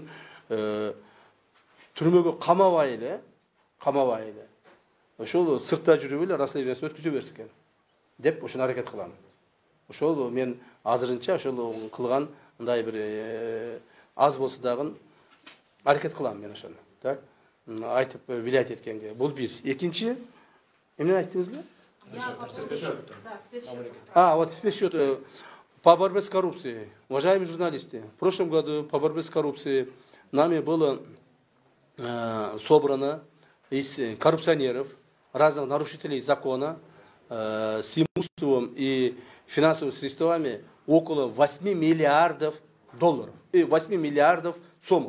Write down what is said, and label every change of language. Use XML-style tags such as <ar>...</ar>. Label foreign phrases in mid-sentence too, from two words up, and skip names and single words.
<ky>Түрмөгө камабай эле ошол сыртта жүрүп эле расследованиясын өткүзө берсе экен деп ошону аракет кылам. Ошол мен азырынча ошол кылган мындай бир аз болсо дагы аракет кылам мен ошону. Так, айтып билет эткенге. Бул бир. Экинчи, эмне айттыңыз?</ky> <ru>Вот спецсчет по борьбе с коррупцией. Уважаемые журналисты, в прошлом году по борьбе с коррупцией нами было собрано из коррупционеров, разных нарушителей закона с имуществом и финансовыми средствами около 8 миллиардов долларов, 8 миллиардов сомов.</ru>